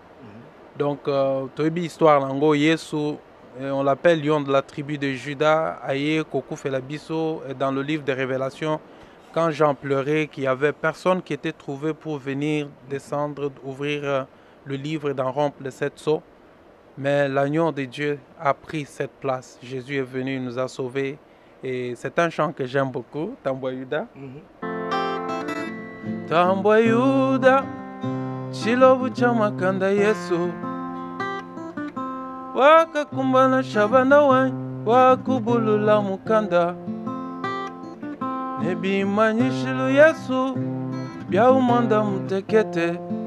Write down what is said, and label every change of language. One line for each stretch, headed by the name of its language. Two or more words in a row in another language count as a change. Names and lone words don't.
French: Donc, tu as une histoire lango Yesu, on l'appelle lion de la tribu de Juda, Aye Kokou Felabiso, dans le livre des Révélations. Quand Jean pleurait, qu'il n'y avait personne qui était trouvé pour venir descendre, ouvrir le livre et d'en rompre les 7 sceaux. Mais l'agneau de Dieu a pris cette place. Jésus est venu, il nous a sauvés. Et c'est un chant que j'aime beaucoup,
Luba-Katanga: Tambwa Yuda. Tambwa Yuda, Chilobu Chamakanda Yesu. Waka kumbana shabana wai, wakubulula mukanda. Nebi manyishilu Yesu, bia umanda mutekete.